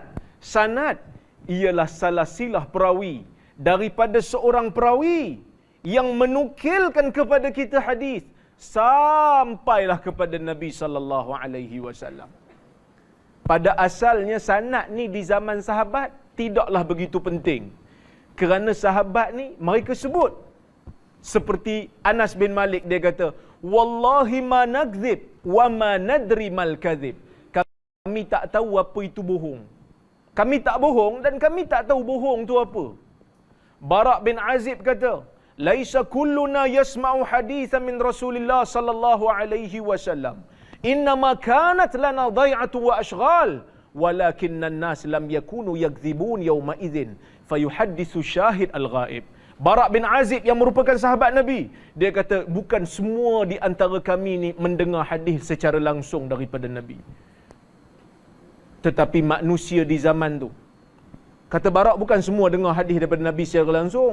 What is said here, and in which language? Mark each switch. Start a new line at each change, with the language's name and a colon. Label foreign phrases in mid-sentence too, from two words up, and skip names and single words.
Malay: Sanad ialah salasilah perawi daripada seorang perawi yang menukilkan kepada kita hadis sampailah kepada Nabi
Arabic: صلى الله عليه وسلم.
Malay: Pada asalnya sanad ni di zaman sahabat tidaklah begitu penting. Kerana sahabat ni mereka sebut seperti Anas bin Malik, dia kata,
Arabic: والله ما نكذب وما ندري ما الكذب.
Malay: Kami tak tahu apa itu bohong. Kami tak bohong dan kami tak tahu bohong tu apa. Bara' bin Azib kata,
Arabic: ليس كلنا يسمع حديثا من رسول الله صلى الله عليه وسلم. إنما كانت لنا ضيعة وأشغال ولكن الناس لم يكونوا يكذبون يومئذ فيحدث الشاهد الغائب.
Malay: Bara' bin Azib yang merupakan sahabat Nabi, dia kata bukan semua di antara kami ni mendengar hadis secara langsung daripada Nabi. Tetapi manusia di zaman tu, kata Bara' bukan semua dengar hadis daripada Nabi secara langsung.